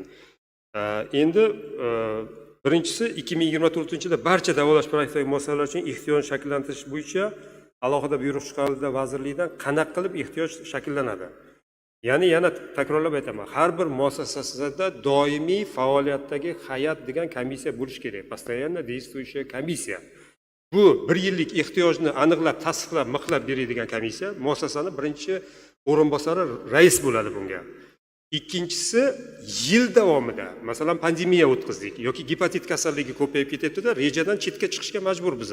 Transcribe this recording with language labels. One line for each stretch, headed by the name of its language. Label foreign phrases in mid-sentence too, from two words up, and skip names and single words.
Uzbek: Endi birinchisi 2024-yilda barcha davolash proyektidagi muassasalar uchun ehtiyoj shakllantirish bo'yicha alohida buyruq chiqarildi vazirlikdan, qanaqa qilib ehtiyoj shakllanadi. Ya'ni yana takrorlab aytaman, har bir muassasasida doimiy faoliyatdagi hay'at degan komissiya bo'lishi kerak.
Russian: Постоянно действующая комиссия.
Uzbek: Bu bir yillik ehtiyojni aniqlab, tasdiqlab, miqlab beradigan komissiya, muassasani birinchi o'rinbosari rais bo'ladi bunga. Ikkinchisi, yil davomida, masalan, pandemiya o'tkazdik yoki gepatit kasalligi ko'payib ketyapti-da, rejadan chetga chiqishga majbur biz.